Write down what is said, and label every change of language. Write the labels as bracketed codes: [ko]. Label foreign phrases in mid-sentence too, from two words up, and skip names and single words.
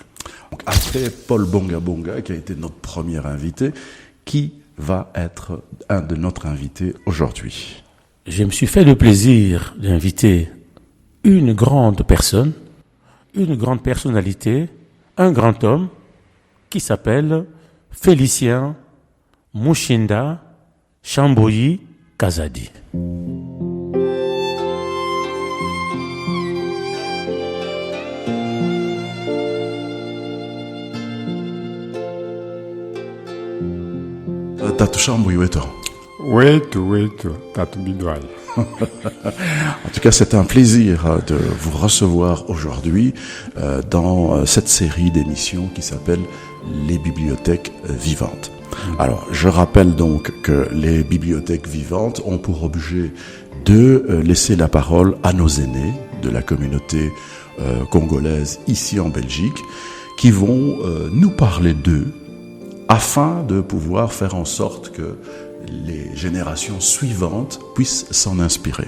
[fr] Donc, après Paul Bonga Bonga, qui a été notre premier invité, qui va être un de notre invité aujourd'hui? Je me suis fait le plaisir d'inviter une grande personne, une grande personnalité, un grand homme qui s'appelle Félicien Mushinda Chamboyi Kazadi. [sw] Tatu Chamboyi Weto. Wetu, Tatu Bidouaï. [fr] En tout cas, c'est un plaisir de vous recevoir aujourd'hui dans cette série d'émissions qui s'appelle Les bibliothèques vivantes. Alors, je rappelle donc que les bibliothèques vivantes ont pour objet de laisser la parole à nos aînés de la communauté congolaise ici en Belgique, qui vont nous parler d'eux afin de pouvoir faire en sorte que les générations suivantes puissent s'en inspirer.